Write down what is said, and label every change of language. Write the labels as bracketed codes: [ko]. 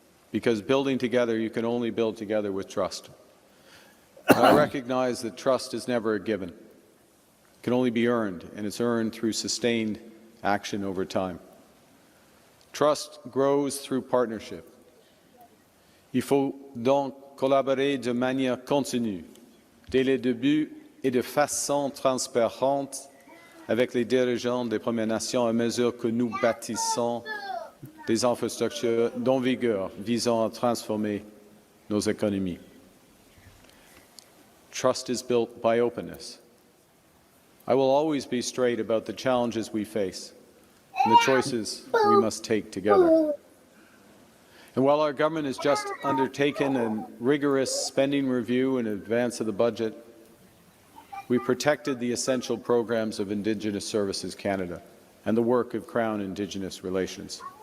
[en] Because building together, you can only build together with trust. And I recognize that trust is never a given. It can only be earned, and it's earned through sustained action over time. Trust grows through partnership. [fr] Il faut donc collaborer de manière continue, dès le début et de façon transparente avec les dirigeants des Premières Nations à mesure que nous bâtissons des infrastructures d'envergure visant à transformer nos économies. [en] Trust is built by openness. I will always be straight about the challenges we face and the choices we must take together. And while our government has just undertaken a rigorous spending review in advance of the budget, we protected the essential programs of Indigenous Services Canada and the work of Crown Indigenous Relations.